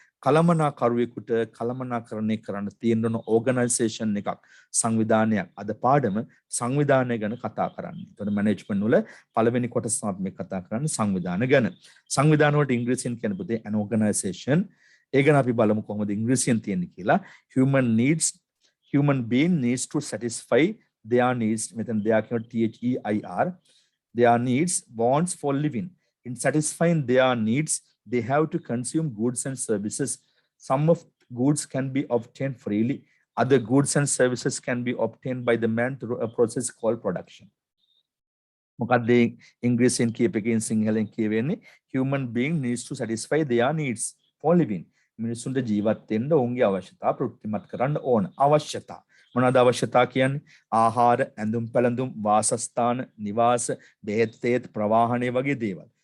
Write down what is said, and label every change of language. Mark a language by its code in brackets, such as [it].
[si] කලමනාකරුවෙකුට කලමනාකරණය කරන්න තියෙන ඕගනයිසේෂන් එකක්, සංවිධානයක්. අද පාඩම සංවිධානය ගැන කතා කරන්නේ. එතකොට මැනේජ්මන්ට් වල පළවෙනි කොටස අපි කතා කරන්නේ සංවිධාන ගැන. සංවිධාන වලට ඉංග්‍රීසියෙන් කියන පුතේ [en] an organization. [si] ඒ ගැන අපි බලමු කොහොමද ඉංග්‍රීසියෙන් තියෙන්නේ කියලා. [en] Human being needs to satisfy their needs. [si] මෙතන their කියන THEIR. [en] Their needs, wants for living. In satisfying their needs, they have to consume goods and services. Some of goods can be obtained freely. Other goods and services can be obtained by the man through a process called production. [si] මොකක්ද ඉංග්‍රීසියෙන් කියපේකින් සිංහලෙන් කියවෙන්නේ? [en] Human being needs to satisfy their needs for living. [si] මිනිසුන්ට ජීවත් වෙන්න ඔවුන්ගේ අවශ්‍යතා ප්‍රතිමත් කරන්න ඕන. අවශ්‍යතා මොනවාද අවශ්‍යතා කියන්නේ? ආහාර, ඇඳුම් පැළඳුම්, වාසස්ථාන, නිවාස, බෙහෙත් තේත්, ප්‍රවාහනය වගේ දේවල්.